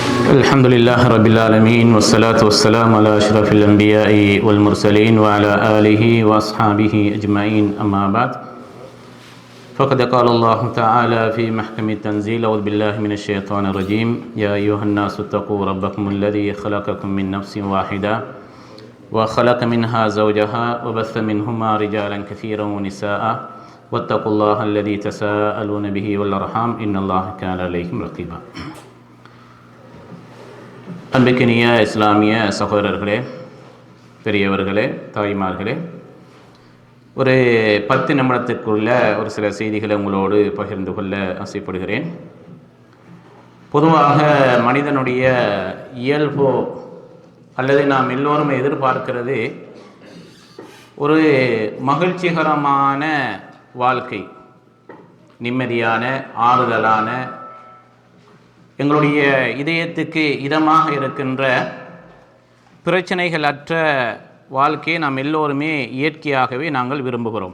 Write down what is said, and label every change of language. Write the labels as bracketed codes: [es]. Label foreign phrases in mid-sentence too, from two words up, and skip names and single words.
[ar] الحمد لله رب العالمين والصلاة والسلام على أشرف الأنبياء والمرسلين وعلى آله وأصحابه أجمعين أما بعد فقد قال الله تعالى في محكم التنزيل أعوذ بالله من الشيطان الرجيم يا أيها الناس اتقوا ربكم الذي خلقكم من نفس واحدة وخلق منها زوجها وبث منهما رجالا كثيرا ونساء واتقوا الله الذي تساءلون به والأرحام إن الله كان عليكم رقيبا. [ta] அன்பிற்கினிய இஸ்லாமிய சகோதரர்களே, பெரியவர்களே, தாய்மார்களே, ஒரு 10 நிமிடத்திற்குள்ள ஒரு சில செய்திகளை உங்களோடு பகிர்ந்து கொள்ள ஆசைப்படுகிறேன். பொதுவாக மனிதனுடைய இயல்போ அல்லது நாம் எல்லோரும் எதிர்பார்க்கிறது ஒரு மகிழ்ச்சிகரமான வாழ்க்கை, நிம்மதியான ஆறுதலான, எங்களுடைய இதயத்துக்கு இதமாக இருக்கின்ற பிரச்சனைகள் அற்ற வாழ்க்கையை நாம் எல்லோருமே இயற்கையாகவே நாங்கள் விரும்புகிறோம்.